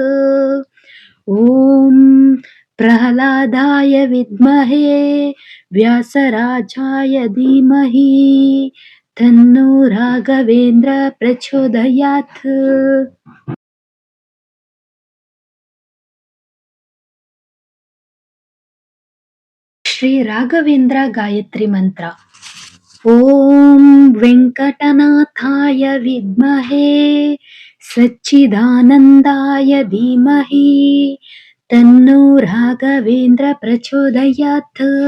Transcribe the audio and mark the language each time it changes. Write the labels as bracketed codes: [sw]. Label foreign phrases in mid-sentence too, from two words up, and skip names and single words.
[sa] ॐ प्रह्लादाय विद्महे व्यासराजाय धीमहि तन्नो राघवेन्द्र प्रचोदयात्। [kn] ಶ್ರೀ ರಾಘವೇಂದ್ರ ಗಾಯತ್ರಿ ಮಂತ್ರ. [sa] ಓಂ ವೆಂಕಟನಾಥಾಯ ವಿದ್ಮಹೇ ಸಚ್ಚಿದಾನಂದಾಯ ಧೀಮಹಿ ತನ್ನೋ ರಾಘವೇಂದ್ರ ಪ್ರಚೋದಯಾತ್.